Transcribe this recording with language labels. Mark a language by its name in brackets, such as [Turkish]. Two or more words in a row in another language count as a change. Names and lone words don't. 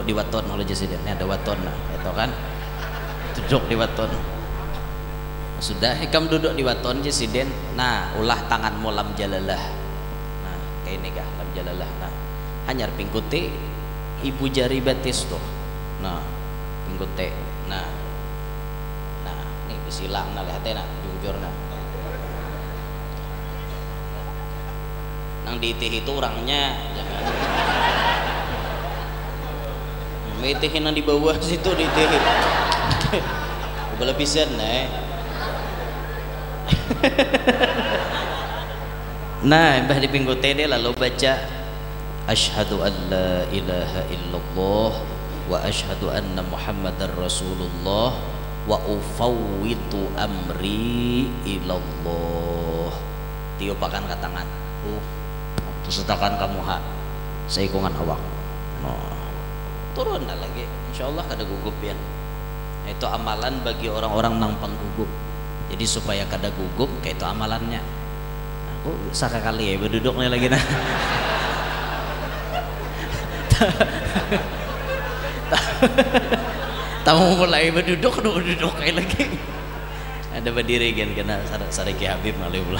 [Banjar] di waton oleh jasiden ada waton nah itu kan duduk di waton sudah kam duduk di waton jasiden nah ulah tanganmu [Arabic] لام الجلالة [Banjar] nah kayak ini kah [Arabic] لام الجلالة [Banjar] nah hanyar pingkuti ibu jari batis tuh nah pingkuti nah ini bisilang nah lihat nah jujur nah nang diitih itu orangnya jangan itihin nang di bawah situ diitih boleh pisan nah bah di pinggul tede lalu baca [Arabic] أشهد أن لا إله إلا الله وأشهد أن محمدا رسول الله وأفوض أمري إلى الله tiupakan ke tangan [Banjar] setakan kamu seikungan awak turun lagi insyaallah kada gugup ya itu amalan bagi orang-orang nang penggugup jadi supaya kada gugup kayak itu amalannya aku sekali ya berduduknya lagi nah tamu mulai berduduk kayak lagi ada berdiri kan kena sariki Habib ngalih pulang.